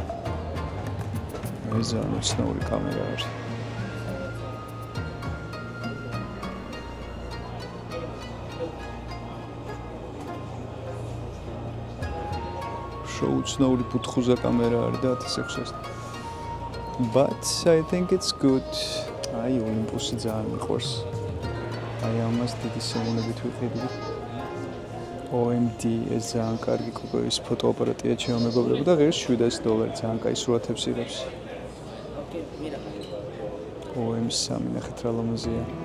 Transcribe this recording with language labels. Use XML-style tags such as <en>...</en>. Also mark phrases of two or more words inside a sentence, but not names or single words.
<ka>ეს ძალიან უცნაური კამერა არის. უცნაური ფუთხუზა კამერა არის და 1600.</ka> <en>But I think it's good.</en> <ka>აი Olympus-ი ძალიან მიყვარს. აი ამას დიდი სიამოვნებით ვიყიდი. OMD ეს ძალიან კარგი ის ფოტოაპარატია ჩემო მეგობრებო და ღირს $700 ძალიან კაი სურათებს იღებს. OM3 ნახეთ რა ლამაზია.</ka>